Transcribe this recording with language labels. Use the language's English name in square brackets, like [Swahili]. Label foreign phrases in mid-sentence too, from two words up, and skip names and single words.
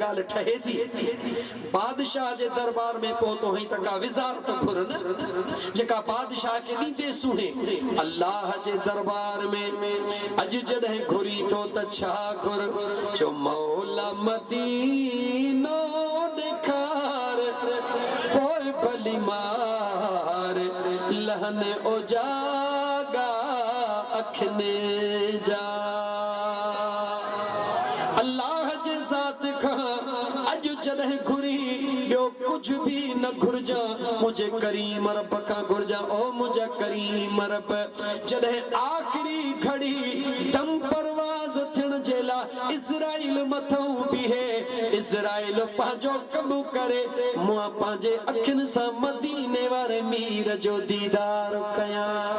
[Sindhi] ॻाल्हि ठहे थी बादशाह जे दरबार में पहुतो हई त का विज़ारत घुर न जेका बादशाह खे ॾींदे सुणे अल्लाह जे दरबार में अॼु जॾहिं घुरी थो त छा घुर जो मौला मदीनो ॾेखार पोइ भली मार लहने ओजागा अखने जा अल्लाह जे ज़ात खां अॼु जॾहिं घुरी बियो कुछ भी न घुर्जा [Urdu] مجھے کریم رب کا [Sindhi] घुर्जा ओ [Urdu] مجھے کریم رب [Sindhi] जॾहिं आखिरी घड़ी दम परवाज़ थियण जे लाइ इज़राइल मथां बीहे इज़राइल पंहिंजो कमु करे मां पंहिंजे अखियुनि सां मदीने वारे मीर जो दीदार कयां